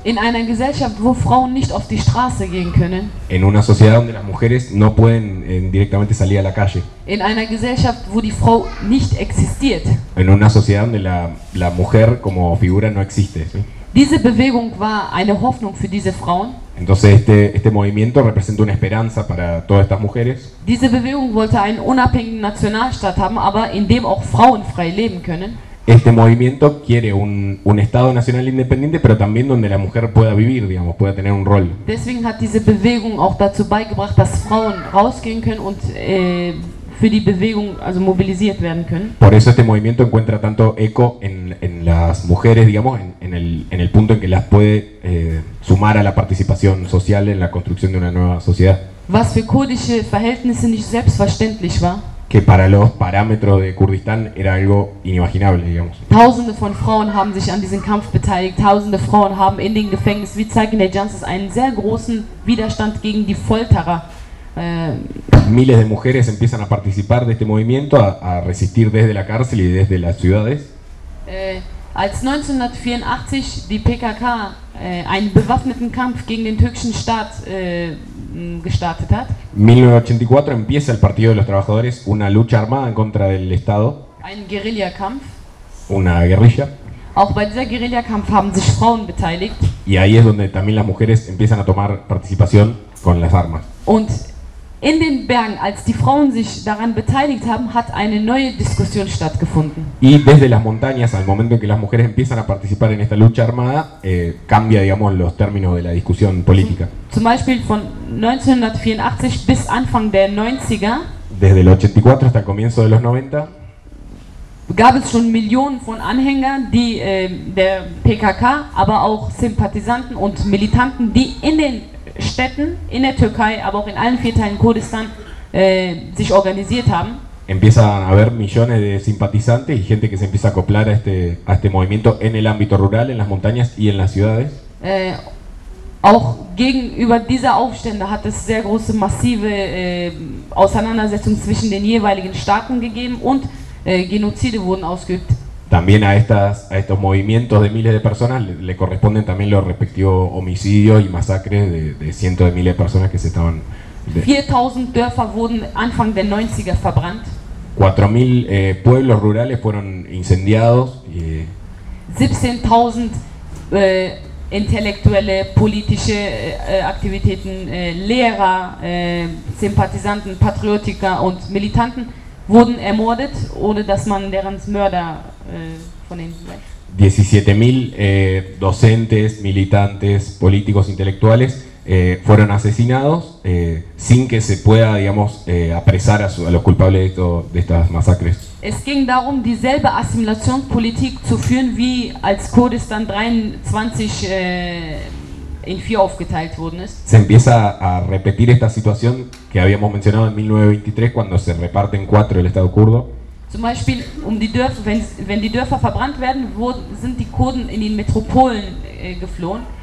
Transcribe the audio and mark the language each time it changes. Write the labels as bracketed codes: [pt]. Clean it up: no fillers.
[de] In einer Gesellschaft, wo Frauen nicht auf die Straße gehen können. [es] En una sociedad donde las mujeres no pueden directamente salir a la calle. [de] In einer Gesellschaft, wo die Frau nicht existiert. [es] En una sociedad donde la mujer como figura no existe, sí. [de] Diese Bewegung war eine Hoffnung für diese Frauen. [es] Entonces este movimiento representa una esperanza para todas estas mujeres. [de] Diese Bewegung wollte einen unabhängigen Nationalstaat haben, aber in dem auch Frauen frei leben können. [es] Este movimiento quiere un Estado nacional independiente, pero también donde la mujer pueda vivir, digamos, pueda tener un rol. [de] Deswegen hat diese Bewegung auch dazu beigebracht, dass Frauen rausgehen können und für die Bewegung also mobilisiert werden können. [es] Por eso este movimiento encuentra tanto eco en las mujeres, digamos, en el punto en que las puede sumar a la participación social en la construcción de una nueva sociedad. [de] Was für kurdische Verhältnisse nicht selbstverständlich war. [es] Que para los parámetros de Kurdistán era algo inimaginable, digamos. [de] Tausende von Frauen haben sich an diesem Kampf beteiligt. Tausende Frauen haben in den Gefängnissen, wie Sakine Cansız, einen sehr großen Widerstand gegen die Folterer. [es] Miles de mujeres empiezan a participar de este movimiento, a resistir desde la cárcel y desde las ciudades. [de] Als 1984 die PKK einen bewaffneten Kampf gegen den türkischen Staat gestartet hat. [es] 1984 empieza el Partido de los Trabajadores una lucha armada en contra del Estado. [de] Ein Guerillakampf. [es] Una guerrilla. [de] Auch bei dieser Guerillakampf haben sich Frauen beteiligt. [es] Y ahí es donde también las mujeres empiezan a tomar participación con las armas. [de] Und in den Bergen, als die Frauen sich daran beteiligt haben, hat eine neue Diskussion stattgefunden. [es] Y desde las montañas, al momento en que las mujeres empiezan a participar en esta lucha armada, cambia, digamos, los términos de la discusión política. [de] Zum Beispiel von 1984 bis Anfang der 90er. [es] Desde el 84 hasta el comienzo de los 90. [de] Gab es schon Millionen von Anhängern, die der PKK, aber auch Sympathisanten und Militanten, die in den Städten in der Türkei, aber auch in allen vier Teilen Kurdistan sich organisiert haben. [es] Empiezan a haber millones de simpatizantes y gente que se empieza a acoplar a este movimiento en el ámbito rural, en las montañas y en las ciudades. [de] Auch gegenüber dieser Aufstände hat es sehr große massive Auseinandersetzungen zwischen den jeweiligen Staaten gegeben und Genozide wurden ausgeübt. [es] También a estos movimientos de miles de personas le corresponden también los respectivos homicidios y masacres de cientos de miles de personas que se estaban. [de] 4000 Dörfer wurden Anfang der 90er verbrannt. [es] 4000 pueblos rurales fueron incendiados. [de] 17000 intellektuelle, politische Aktivitäten, Lehrer, Sympathisanten, Patriotiker und Militanten wurden ermordet, ohne dass man deren Mörder von ihnen weiß. [es] 17.000 docentes, militantes, políticos, intelectuales fueron asesinados sin que se pueda, digamos, apresar a los culpables de estas masacres. [de] Es ging darum, dieselbe Assimilationspolitik zu führen, wie als Kurdistan 23 in vier aufgeteilt worden ist. [es] Se empieza a repetir esta situación que habíamos mencionado en 1923 cuando se reparten cuatro el Estado kurdo. [de] Zum Beispiel, wenn die Dörfer verbrannt werden, sind die Kurden in die Metropolen geflohen.